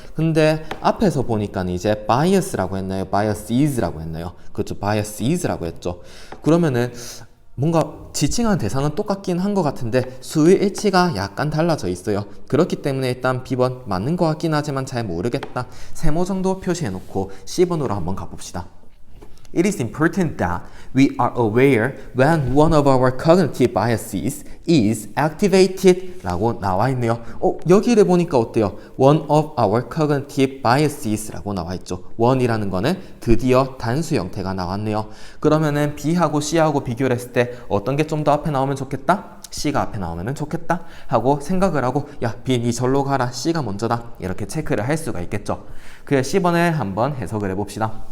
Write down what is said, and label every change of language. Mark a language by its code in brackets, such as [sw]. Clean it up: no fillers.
[ko] 근데 앞에서 보니까 이제 bias라고 했나요? biases라고 했나요? 그렇죠, biases라고 했죠. 그러면은 뭔가 지칭한 대상은 똑같긴 한 것 같은데 수의 일치가 약간 달라져 있어요. 그렇기 때문에 일단 B번 맞는 것 같긴 하지만 잘 모르겠다. 세모 정도 표시해놓고 C번으로 한번 가봅시다. [en] It is important that we are aware when one of our cognitive biases is activated [ko] 라고 나와 있네요. 여기를 보니까 어때요? [en] One of our cognitive biases [ko] 라고 나와 있죠. one이라는 거는 드디어 단수 형태가 나왔네요. 그러면은 B하고 C하고 비교를 했을 때 어떤 게 좀 더 앞에 나오면 좋겠다? C가 앞에 나오면 좋겠다 하고 생각을 하고, 야, B 니 절로 가라, C가 먼저다, 이렇게 체크를 할 수가 있겠죠. 그래서 C번을 한번 해석을 해봅시다.